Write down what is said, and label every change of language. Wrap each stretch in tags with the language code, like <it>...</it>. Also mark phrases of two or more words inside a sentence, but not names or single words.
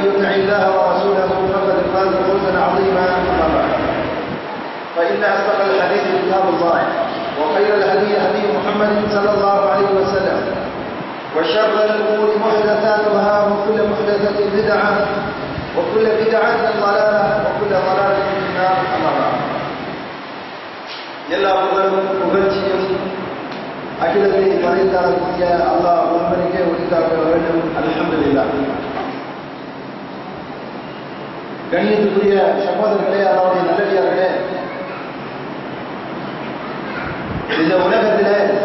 <ar>يطع الله ورسوله فقد فاز فوزا عظيما أما بعد فإن أصدق الحديث كتاب الله وخير الهدي هدي محمد صلى الله عليه وسلم وشر الأمور محدثاتها وكل محدثة بدعة وكل بدعة ضلالة وكل ضلالة في النار أما بعد</ar> <ta>எல்லா புகழ்ச்சியும் அகிலத்தை படைத்தாளக்கூடிய அல்லாஹ் ஒருவனுக்கே உரித்தாக வேண்டும். அல்ஹம்துலில்லாஹ். கண்ணியத்துக்குரிய சகோதரர்களே, அல்லாஹ்வுடைய நல்லடியார்களே, இந்த உலகத்திலே</ta>